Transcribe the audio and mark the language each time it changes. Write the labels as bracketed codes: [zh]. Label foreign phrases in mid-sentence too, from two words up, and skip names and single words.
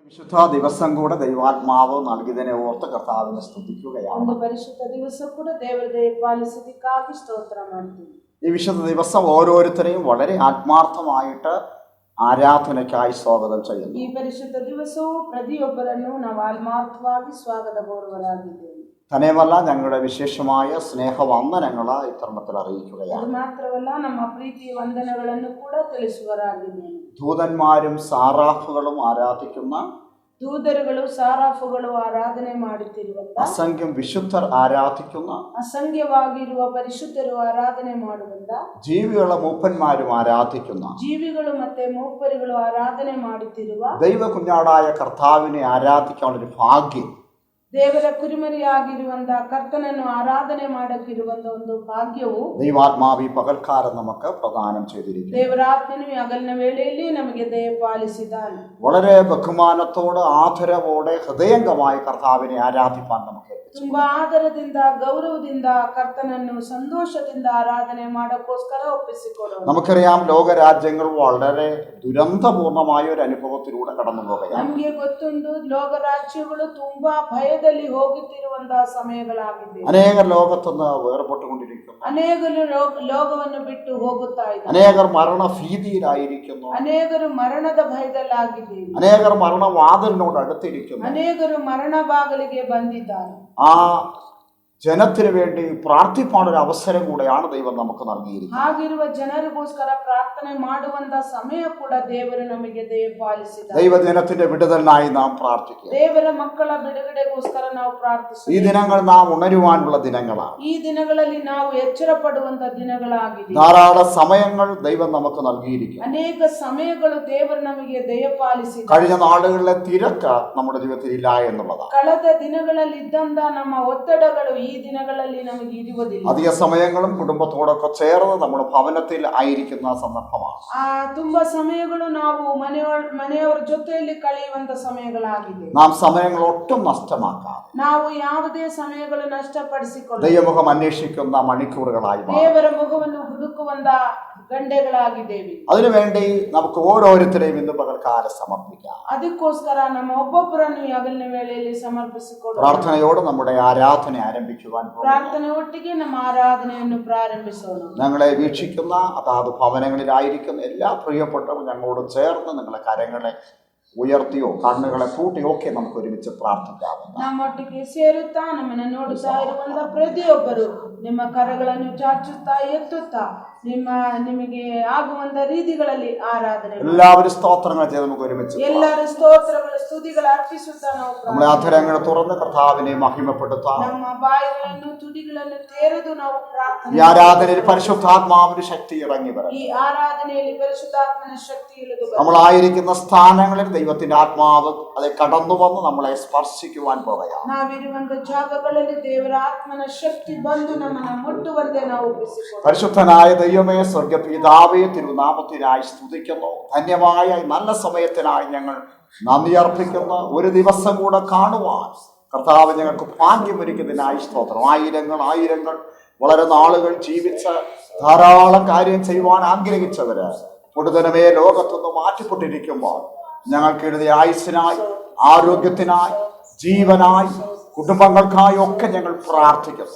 [ml] പരിശുദ്ധ ദിവസം കൂടെ ദൈവാത്മാവ് നൽകിയതിനെ ഓർത്ത് കർത്താവിനെ സ്തുതിക്കുകയാണ്. പരിശുദ്ധ ദിവസം കൂടെ ദൈവത്തെ പാലിച്ചതിക്കായി സ്തോത്രം ಮಾಡ್ತೀನಿ. ഈ വിശുദ്ധ ദിവസം ഓരോരുത്തരെയും വളരെ ആത്മാർത്ഥമായിട്ട് ആരാധനയ്ക്കായി സ്വാഗതം ചെയ്യുന്നു. [kn] ഈ പരിശുദ്ധ ദിവസവും പ്രതിയൊಬ್ಬರನ್ನು ನಾವು ആത്മാർത്ഥವಾಗಿ ಸ್ವಾಗತ ಕೋರುವರಾಗಿದ್ದೇವೆ. [ml] തന്നെയുമല്ല ഞങ്ങളുടെ വിശേഷമായ സ്നേഹവന്ദനങ്ങൾ ഇത്തരണത്തിൽ അറിയിക്കുകയാണ്. [kn] ಅದು ಮಾತ್ರವಲ್ಲ ನಮ್ಮ ಪ್ರೀತಿಯ ವಂದನೆಗಳನ್ನು ಕೂಡ ತಿಳಿಸುವರಾಗಿದ್ದೇವೆ. [ml] ദൂതന്മാരും സാറാഫുകളും ആരാധിക്കുന്ന [kn] ದೂತರುಗಳು ಸಾರಾಫುಗಳು ಆರಾಧನೆ ಮಾಡುತ್ತಿರುವಂತ [ml] അസംഖ്യം വിശുദ്ധർ ആരാധിക്കുന്ന [kn] ಅಸಂಖ್ಯವಾಗಿರುವ ಪರಿಶುದ್ಧರು ಆರಾಧನೆ ಮಾಡುವಂತ [ml] ജീവികളെ മൂപ്പന്മാരും ആരാധിക്കുന്ന [kn] ಜೀವಿಗಳು ಮತ್ತೆ ಮೂಪರುಗಳು ಆರಾಧನೆ ಮಾಡುತ್ತಿರುವ [ml] ദൈവ കുഞ്ഞാടായ കർത്താവിനെ ആരാധിക്കാനുള്ള ഒരു ഭാഗ്യം, [kn] ದೇವರ ಕುರಿಮರಿಯಾಗಿರುವಂತ ಕರ್ತನನ್ನು ಆರಾಧನೆ ಮಾಡಕ್ಕಿರುವಂತ ಒಂದು ಭಾಗ್ಯವು [ml] ദൈവാത്മാവി പകൽക്കാലം നമുക്ക് പ്രദാനം ചെയ്തിരിക്കുന്നു. [kn] ದೇವರಾತ್ಮನು ಹಗಲಿನ ವೇಳೆಯಲ್ಲಿ ನಮಗೆ ದಯಪಾಲಿಸಿದ್ದಾನೆ. [ml] വളരെ ബഹുമാനത്തോടെ ആദരവോടെ ഹൃദയംഗമായി കർത്താവിനെ ആരാധിപ്പാൻ നമുക്ക് [kn] ತುಂಬಾ ಆದರದಿಂದ ಗೌರವದಿಂದ ಕರ್ತನನ್ನು ಸಂತೋಷದಿಂದ ಆರಾಧನೆ ಮಾಡಕ್ಕೋಸ್ಕರ ಒಪ್ಪಿಸಿಕೊಡೋಣ. [ml] നമുക്കറിയാം ലോകരാജ്യങ്ങൾ വളരെ ദുരന്തപൂർണമായ ഒരു അനുഭവത്തിലൂടെ കടന്നു പോകുകയാണ്. [kn] ನಮಗೆ ಗೊತ್ತುಂಟು ലോകരാജ്യಗಳು ತುಂಬಾ ಭಯದಲ್ಲಿ ಹೋಗುತ್ತಿರುವಂತಹ ಸಮಯಗಳಾಗಿದೆ. [ml] അനേകർ ലോകത്തുനിന്ന് വേർപെട്ടുകൊണ്ടിരിക്കുന്നു. [kn] ಅನೇಕರು ಲೋಕವನ್ನು ಬಿಟ್ಟು ಹೋಗುತ್ತಾ ಇದ್ದಾರೆ. [ml] അനേകർ മരണഭീതിയിലായിരിക്കുന്നു. [kn] ಅನೇಕರು ಮರಣದ ಭಯದಲ್ಲಾಗಿದ್ದಾರೆ. [ml] അനേകർ മരണവാതിലിനോട് അടുത്തിരിക്കുന്നു. [kn] ಅನೇಕರು ಮರಣ ಬಾಗಿಲಿಗೆ ಬಂದಿದ್ದಾರೆ. [ml] ആ ജനത്തിന് വേണ്ടി പ്രാർത്ഥിപ്പാനൊരു അവസരം കൂടെയാണ് ദൈവം നമുക്ക് നൽകിയിരിക്കുന്നത്. [kn] ಹಾಗಿರುವ ಜನರಿಗೋಸ್ಕರ ಪ್ರಾರ್ಥನೆ ಮಾಡುವಂತ ಸಮಯ ಕೂಡ ದೇವರು ನಮಗೆ ದಯಪಾಲಿಸಿದ್ದಾರೆ. [ml] ദൈവജനത്തിന്റെ വിടുതലിനായി നാം പ്രാർത്ഥിക്കുക. [kn] ದೇವರ ಮಕ್ಕಳ ಬಿಡುಗಡೆಗೋಸ್ಕರ ನಾವು ಪ್ರಾರ್ಥಿಸುತ್ತೇವೆ. [ml] ഈ ദിനങ്ങൾ നാം ഉണരുവാനുള്ള ദിനങ്ങളാണ്. [kn] ಈ ದಿನಗಳಲ್ಲಿ ನಾವು ಎಚ್ಚರ ಪಡುವಂತ ದಿನಗಳಾಗಿದೆ. [ml] ധാരാളം സമയങ്ങൾ ദൈവം നമുക്ക് നൽകിയിരിക്കുന്നു. [kn] ಅನೇಕ ಸಮಯಗಳು ದೇವರು ನಮಗೆ ದಯಪಾಲಿಸಿದ್ದಾರೆ. [ml] കഴിഞ്ഞ നാളുകളിലെ തിരക്ക് നമ്മുടെ ജീവിതത്തിൽ ഇല്ല എന്നുള്ളതാണ്. [kn] ಕಳೆದ ದಿನಗಳಲ್ಲಿ ಇದ್ದಂತ ನಮ್ಮ ಒತ್ತಡಗಳು ಈ ದಿನಗಳಲ್ಲಿ ನಮಗೆ ಇರುವುದಿಲ್ಲ. [ml] അധിക സമയങ്ങളും കുടുംബത്തോടൊക്കെ ചേർന്ന് നമ്മുടെ ഭവനത്തിൽ ആയിരിക്കുന്ന സന്ദർഭമാണ്. [kn] ತುಂಬಾ സമയಗಳು ನಾವು ಮನೆಯವರ ಜೊತೆಯಲ್ಲಿ ಕಳೆಯುವಂತ ಸಮಯಗಳಾಗಿದೆ. [ml] നാം സമയങ്ങൾ ഒട്ടും നഷ്ടമാക്കാതെ [kn] ನಾವು ಯಾವುದೇ ಸಮಯಗಳು ನಷ್ಟಪಡಿಸಿಕೊಳ್ಳ [ml] ദൈവമുഖം അന്വേഷിക്കുന്ന മണിക്കൂറുകളായി മാറും. [kn] ದೇವರ ಮುಖವನ್ನು ಹುಡುಕುವಂತ ಗಂಟೆಗಳಾಗಿದ್ದೇವೆ. [ml] അതിനുവേണ്ടി നമുക്ക് ഓരോരുത്തരെയും ഇന്ന് പകൽക്കാലം സമർപ്പിക്കാം. [kn] ಅದಕ್ಕೋಸ್ಕರ ನಮ್ಮ ಒಬ್ಬೊಬ್ಬರನ್ನು ಹಗಲಿನ ವೇಳೆಯಲ್ಲಿ ಸಮರ್ಪಿಸಿಕೊಳ್ಳೋಣ. [ml] പ്രാർത്ഥനയോടെ നമ്മുടെ ആരാധന ആരംഭിക്കുവാൻ പോകുന്നു. [kn] ಪ್ರಾರ್ಥನೆ ಒಟ್ಟಿಗೆ ನಮ್ಮ ಆರಾಧನೆಯನ್ನು ಪ್ರಾರಂಭಿಸೋಣ. [ml] ഞങ്ങളെ വീക്ഷിക്കുന്ന അതാത് ഭവനങ്ങളിലായിരിക്കുന്ന എല്ലാ പ്രിയപ്പെട്ടവരും ഞങ്ങളോട് ചേർന്ന് നിങ്ങളെ കരങ്ങളെ ഉയർത്തിയോ കണ്ണുകളെ പൂട്ടിയോ ഒക്കെ നമുക്ക് ഒരുമിച്ച് പ്രാർത്ഥിക്കാം. [kn] ನಮ್ಮೊಟ್ಟಿಗೆ ಸೇರುತ್ತಾ ನಮ್ಮನ್ನು ನೋಡುತ್ತಾ ಇರುವಂತ ಪ್ರತಿಯೊಬ್ಬರು ನಿಮ್ಮ ಕರಗಳನ್ನು ಚಾಚುತ್ತಾ ಎತ್ತುತ್ತಾ ನಿಮಗೆ ಆಗುವಂತ ರೀತಿಗಳಲ್ಲಿ ಆರಾಧನೆ [ml] എല്ലാവരും സ്തോത്രങ്ങൾ ചെയ്ത് നമുക്ക് ഒരുമിച്ച് [kn] ಎಲ್ಲರೂ ಸ್ತೋತ್ರಗಳು ಸ್ತುತಿಗಳು ಅರ್ಪಿಸುತ್ತಾ ನಾವು [ml] നമ്മുടെ അധരങ്ങൾ തുറന്ന് കർത്താവിനെ മഹിമപ്പെടുത്താം. [kn] ನಮ್ಮ ಬಾಯಿಗಳನ್ನು ತುಟಿಗಳನ್ನು ತೆರೆದು ನಾವು ಪ್ರಾರ್ಥನೆ [ml] ഈ ആരാധനയിൽ പരിശുദ്ധാത്മാവിന്റെ ശക്തി ഇറങ്ങി വരും. [kn] ಈ ಆರಾಧನೆಯಲ್ಲಿ ಪರಿಶುದ್ಧಾತ್ಮನ ಶಕ್ತಿ ಇಳಿದು ಬರಲಿ. [ml] നമ്മളായിരിക്കുന്ന സ്ഥാനങ്ങളിൽ ദൈവത്തിന്റെ ആത്മാവ് അത് കടന്നു വന്ന് നമ്മളെ സ്പർശിക്കുവാൻ പോകുകയാണ്. [kn] ನಾವಿರುವಂತ ಜಾಗಗಳಲ್ಲಿ ದೇವರ ಆತ್ಮನ ಶಕ್ತಿ ಬಂದು ನಮ್ಮನ್ನು ಮುಟ್ಟುವಂತೆ ನಾವು ಒಪ್ಪಿಸಿಕೊಳ್ಳೋಣ. [ml] പരിശുദ്ധനായ ദൈവമേ, സ്വർഗ്ഗപിതാവേ, തിരുനാമത്തിനായി സ്തുതിക്കുന്നു. ധന്യമായ നല്ല സമയത്തിനായി ഞങ്ങൾ നന്ദി അർപ്പിക്കുന്നു. ഒരു ദിവസം കൂടെ കാണുവാൻ കർത്താവ് ഞങ്ങൾക്ക് ഭാഗ്യമൊരുക്കുന്നതിനായി സ്തോത്രം. ആയിരങ്ങൾ വളരെ നാളുകൾ ജീവിച്ച് ധാരാളം കാര്യം ചെയ്യുവാൻ ആഗ്രഹിച്ചവര് പൊടുതനമേ ലോകത്തുനിന്ന് മാറ്റിപ്പെട്ടിരിക്കുമ്പോൾ ഞങ്ങൾക്ക് എഴുതിയ ആയുസ്സിനായി, ആരോഗ്യത്തിനായി, ജീവനായി, കുടുംബങ്ങൾക്കായി ഒക്കെ ഞങ്ങൾ പ്രാർത്ഥിക്കുന്നു.